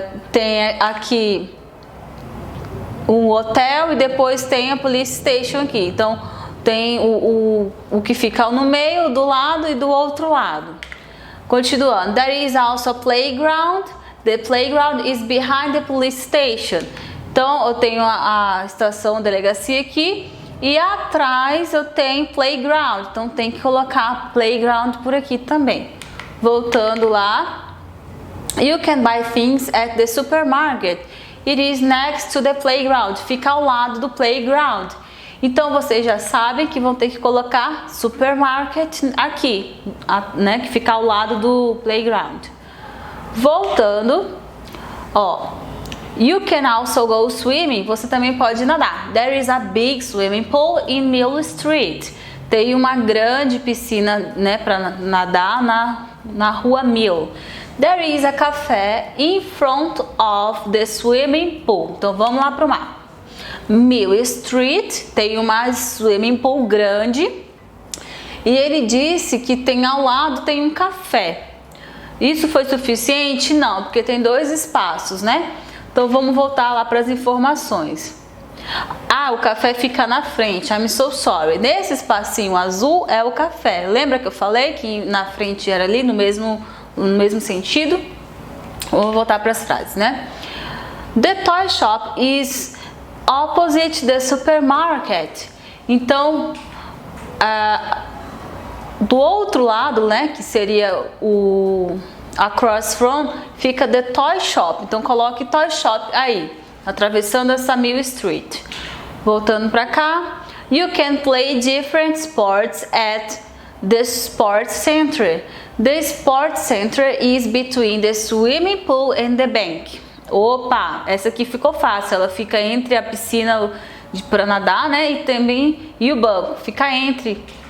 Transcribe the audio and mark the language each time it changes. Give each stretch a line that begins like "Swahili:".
Portuguese: Tem aqui um hotel e depois tem a police station aqui. Então tem o que fica no meio, do lado e do outro lado. Continuando.
English: There is also a playground. The playground is behind the police station.
Portuguese: Então eu tenho a estação delegacia aqui e atrás eu tenho playground. Então tem que colocar playground por aqui também. Voltando lá.
English: You can buy things at the supermarket. It is next to the playground.
Portuguese: Fica ao lado do playground. Então vocês já sabem que vão ter que colocar supermarket aqui, né, que fica ao lado do playground. Voltando, ó.
English: You can also go swimming.
Portuguese: Você também pode nadar.
English: There is a big swimming pool in Mill Street.
Portuguese: Tem uma grande piscina, né, para nadar na rua Mill.
English: There is a café in front of the swimming pool.
Portuguese: Então vamos lá para o mapa. Mill Street tem uma swimming pool grande e ele disse que tem ao lado tem um café. Isso foi suficiente? Não, porque tem 2 espaços, né? Então vamos voltar lá para as informações. Ah, o café fica na frente.
English: I'm so sorry.
Portuguese: Nesse espacinho azul é o café. Lembra que eu falei que na frente era ali no mesmo sentido? Vou voltar para as frases, né?
English: The toy shop is opposite the supermarket.
Portuguese: Então, do outro lado, né, que seria o across from, fica the toy shop. Então coloque toy shop aí, atravessando essa Mill Street. Voltando para cá.
English: You can play different sports at the sports center. The sports center is between the swimming pool and the bank.
Portuguese: Opa, essa aqui ficou fácil. Ela fica entre a piscina para nadar, né, e o banco. Fica entre.